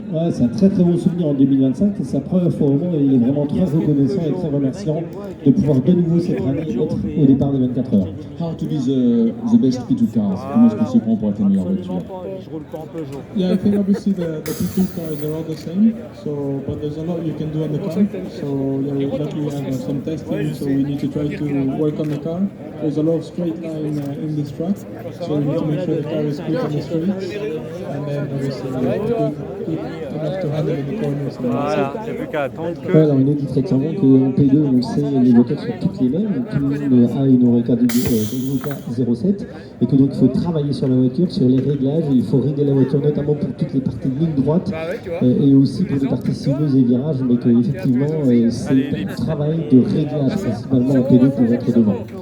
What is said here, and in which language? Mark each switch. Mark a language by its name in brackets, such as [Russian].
[French] C'est un très très bon souvenir en 2025, c'est sa première fois au monde et il est vraiment très reconnaissant et très remerciant de pouvoir de nouveau cette année être au départ des 24 heures. [English] How to be the best P2 cars? [French] Comment est-ce qu'on s'y prend pour être la meilleure voiture? [English] Yeah, I think obviously the P2 cars are all the same, so but there's a lot you can do on the car. So yeah, luckily we have some testing, so we need to try to work on the car. There's a lot of straight line in this track, so we need to make sure the car is good on the straights, and then obviously good enough to handle in the corners. [French] Voilà, il n'y a plus qu'à attendre que... Ouais, alors il nous dit très clairement qu'en P2, on sait les voitures sont toutes les mêmes, tout le monde a une Oreca 07, et que donc il faut travailler sur la voiture, sur les réglages, et il faut régler la voiture notamment pour toutes les parties de ligne droite, et aussi pour les parties sinueuses et virages, mais qu'effectivement c'est un travail de réglage principalement en P2 pour être devant.